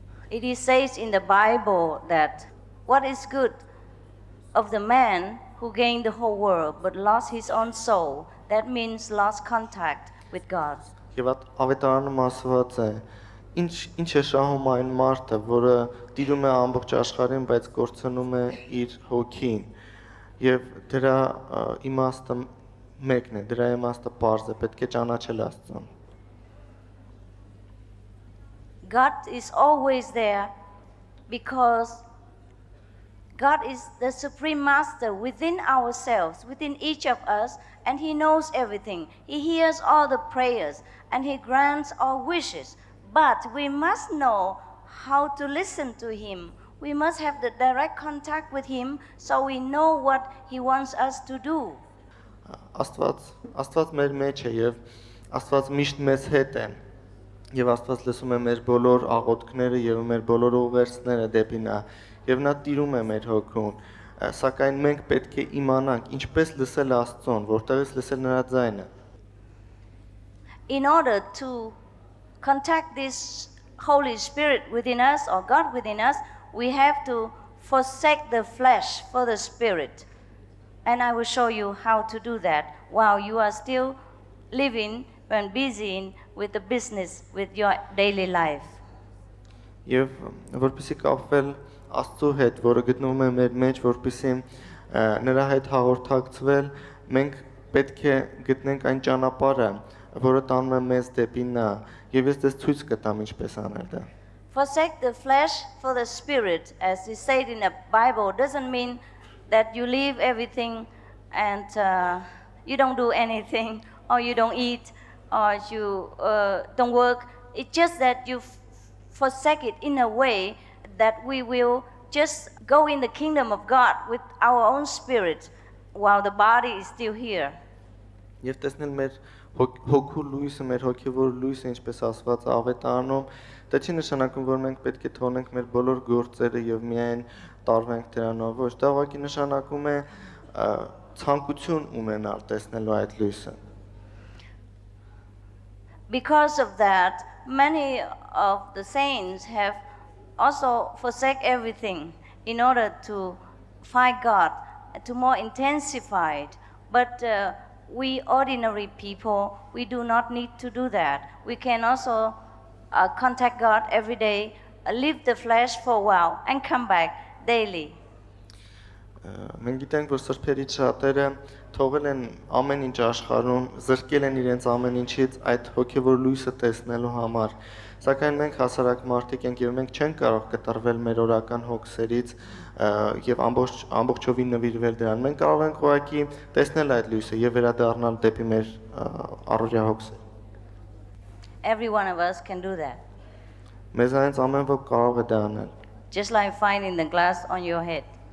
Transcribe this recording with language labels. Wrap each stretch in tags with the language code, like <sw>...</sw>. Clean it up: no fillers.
<en>It is says in the Bible that what is good of the man who gained the whole world but lost his own soul, that means lost contact with God.</en> <hy>Եվ ավետարանում ասված է, ինչ է շահում այն մարդը, որը տիրում է ամբողջ աշխարհին, բայց կորցնում է իր հոգին։ Եվ դրա իմաստը մեկն է, դրա իմաստը պարզ է, պետք է ճանաչել Աստծուն։</hy> <en>God is always there because God is the supreme master within ourselves, within each of us, and He knows everything. He hears all the prayers and He grants all wishes. But we must know how to listen to Him. We must have the direct contact with Him so we know what He wants us to do.</en> <hy>Աստված մեր մեջ է եւ Աստված միշտ մեզ հետ է։ Եվ Աստված լսում է մեր բոլոր աղոթքները եւ մեր բոլոր ուղերձները դեպի նա եւ նա տիրում է մեր հոգուն։ Սակայն մենք պետք է իմանանք ինչպես լսել Աստծուն, որտեղից լսել նրա ձայնը։</hy> <en>In order to contact this Holy Spirit within us or God within us, we have to forsake the flesh for the Spirit. And I will show you how to do that while you are still living and busy with the business, with your daily life.</en> <hy>Եվ որպեսզի կապվել Աստծո հետ, որը գտնվում է մեր մեջ, որպեսզի նրա հետ հաղորդակցվել, մենք պետք է գտնենք այն ճանապարհը, որը տանում է մեզ դեպի նա, եւ ես դες ցույց կտամ ինչպես անել դա։</hy> <en>Forsake the flesh for the spirit, as is said in the Bible, doesn't mean that you leave everything and you don't do anything, or you don't eat, or you don't work. It's just that you forsake it in a way that we will just go in the kingdom of God with our own spirit while the body is still here.</en> <hy>Եվ տեսնել մեր հոգու լույսը, մեր հոգևոր լույսը, ինչպես ասված ավետարանում, դա չի նշանակում, որ մենք պետք է թողնենք մեր բոլոր գործերը եւ միայն տարվենք դրանով, ոչ, դա ուղղակի նշանակում է ցանկություն ունենալ տեսնելու այդ լույսը։</hy> <en>Because of that, many of the saints have also forsake everything in order to find God, to more intensify it. But we ordinary people, we do not need to do that. We can also contact God every day, leave the flesh for a while, and come back daily.</en> <hy>Մենք գիտենք, որ սրբերից շատերը թողել են ամեն ինչ աշխարհում, զրկել են իրենց ամեն ինչից այդ հոգևոր լույսը տեսնելու համար։ Սակայն մենք հասարակ մարդիկ ենք եւ մենք չենք կարող կտրվել մեր օրական հոգսերից եւ ամբողջովին նվիրվել դրան։ Մենք կարող ենք ուղղակի տեսնել այդ լույսը եւ վերադառնալ դեպի մեր առօրյա հոգսեր։</hy> <en>Every one of us can do that.</en> <hy>Մեզանից ամեն ոք կարող է դա անել։</hy> <en>just like finding the glass on your head.</en>